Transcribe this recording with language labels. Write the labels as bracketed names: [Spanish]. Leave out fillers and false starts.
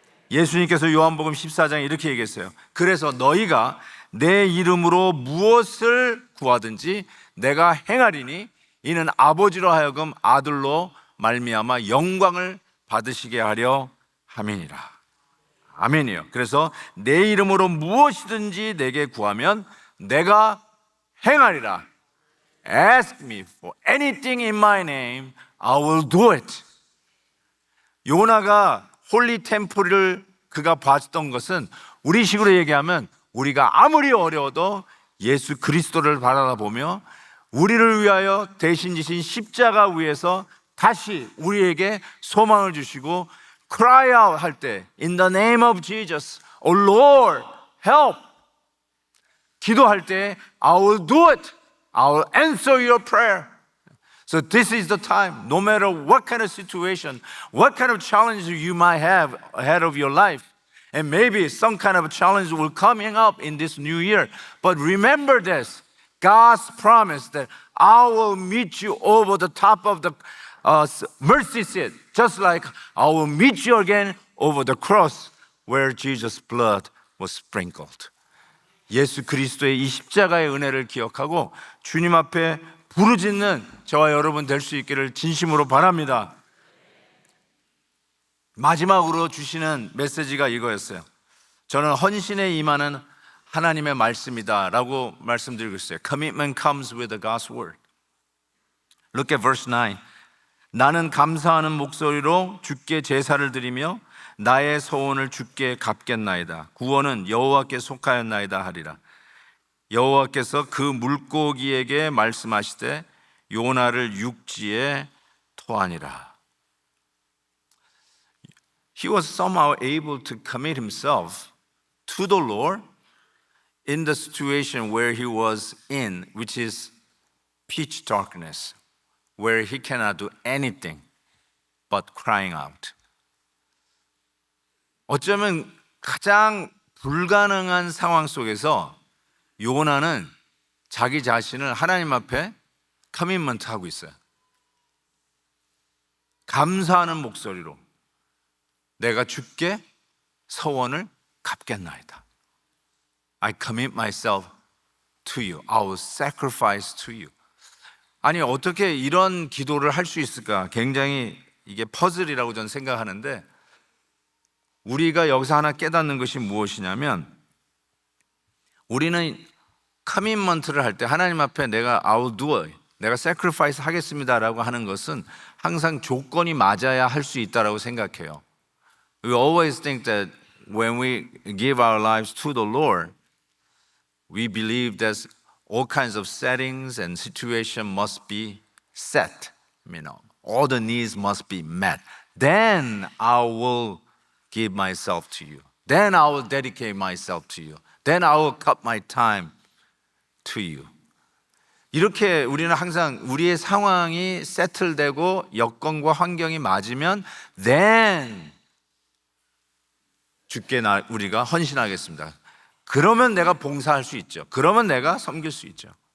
[Korean] 예수님께서 요한복음 14장에 이렇게 얘기했어요. 그래서 너희가 내 이름으로 무엇을 구하든지 내가 행하리니 이는 아버지로 하여금 아들로 말미암아 영광을 받으시게 하려 함이니라. 아멘이요. 그래서 내 이름으로 무엇이든지 내게 구하면 내가 행하리라. [English] Ask me for anything in my name, I will do it. [Korean] 요나가 홀리 템플을 그가 봤던 것은 우리식으로 얘기하면 우리가 아무리 어려워도 예수 그리스도를 바라보며 우리를 위하여 대신 지신 십자가 위에서 다시 우리에게 소망을 주시고 cry out 할 때 [English] In the name of Jesus, Oh Lord, help. [Korean] 기도할 때 [English] I will do it. I will answer your prayer. So this is the time, no matter what kind of situation, what kind of challenge you might have ahead of your life, and maybe some kind of challenge will coming up in this new year. But remember this, God's promise that I will meet you over the top of the mercy seat, just like I will meet you again over the cross where Jesus' blood was sprinkled. [Korean] 예수 그리스도의 이 십자가의 은혜를 기억하고 주님 앞에 부르짖는 저와 여러분 될 수 있기를 진심으로 바랍니다. 마지막으로 주시는 메시지가 이거였어요. 저는 헌신에 임하는 하나님의 말씀이다 라고 말씀드리고 있어요. [English] Commitment comes with the God's word. Look at verse 9. [Korean] 나는 감사하는 목소리로 주께 제사를 드리며 나의 소원을 주께 갚겠나이다. 구원은 여호와께 속하였나이다 하리라. 여호와께서 그 물고기에게 말씀하시되 요나를 육지에 토하니라. [English] He was somehow able to commit himself to the Lord in the situation where he was in, which is pitch darkness, where he cannot do anything but crying out. [Korean] 어쩌면 가장 불가능한 상황 속에서 요나는 자기 자신을 하나님 앞에 커미트먼트 하고 있어요. 감사하는 목소리로 내가 주께 서원을 갚겠나이다. [English] I commit myself to you. I will sacrifice to you. [Korean] 아니, 어떻게 이런 기도를 할 수 있을까? 굉장히 이게 퍼즐이라고 저는 생각하는데, 우리가 여기서 하나 깨닫는 것이 무엇이냐면, 우리는 커밋먼트를 할 때 하나님 앞에 내가 [English] I will do it, [Korean] 내가 sacrifice 하겠습니다라고 하는 것은 항상 조건이 맞아야 할 수 있다라고 생각해요. [English] We always think that when we give our lives to the Lord, we believe that all kinds of settings and situation must be set. All the needs must be met. Then I will give myself to you. Then I will dedicate myself to you. Then I will cut my time to you. [Korean] 이렇게 우리는 항상 우리의 상황이 세틀되고 여건과 환경이 맞으면 then 주께 우리가 헌신하겠습니다. 그러면 내가 봉사할 수 있죠. 그러면 내가 섬길 수 있죠.